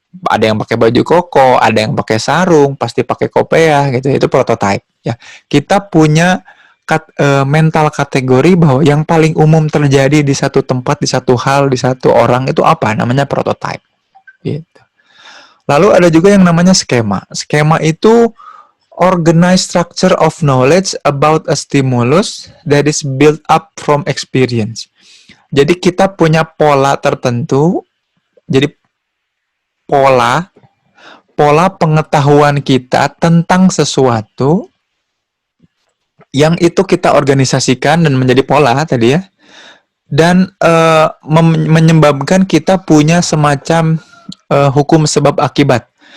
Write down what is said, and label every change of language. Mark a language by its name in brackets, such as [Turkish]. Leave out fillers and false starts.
[Indonesian] Ada yang pakai baju koko, ada yang pakai sarung, pasti pakai kopiah gitu. Itu prototype ya. Kita punya mental kategori bahwa yang paling umum terjadi di satu tempat, di satu hal, di satu orang itu apa? Namanya prototype. Gitu. Lalu ada juga yang namanya skema. Skema itu [English] organized structure of knowledge about a stimulus that is built up from experience. [Indonesian] Jadi kita punya pola tertentu. Jadi pola pengetahuan kita tentang sesuatu yang itu kita organisasikan dan menjadi pola tadi ya. Dan menyebabkan kita punya semacam hukum sebab akibat.